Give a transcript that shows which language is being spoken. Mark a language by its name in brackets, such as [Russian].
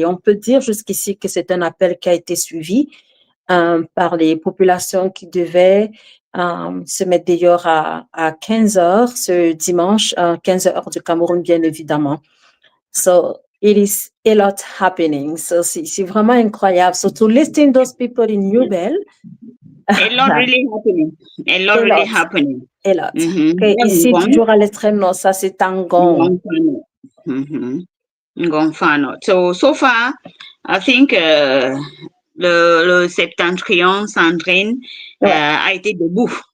[French] Et on peut dire jusqu'ici que c'est un appel qui a été suivi par les populations qui devaient se mettre dehors à 15h ce dimanche, 15h du Cameroun, bien évidemment. [English] So it is a lot happening. So [French] c'est vraiment incroyable. [English] So to listen those people in New Bell, a lot really happening. A lot really happening. A lot. [French] Okay, ici, toujours à l'extrême nord, ça c'est Ngong. Ngong. [English] So far, I think [French] le septentrion Sandrine a été debout.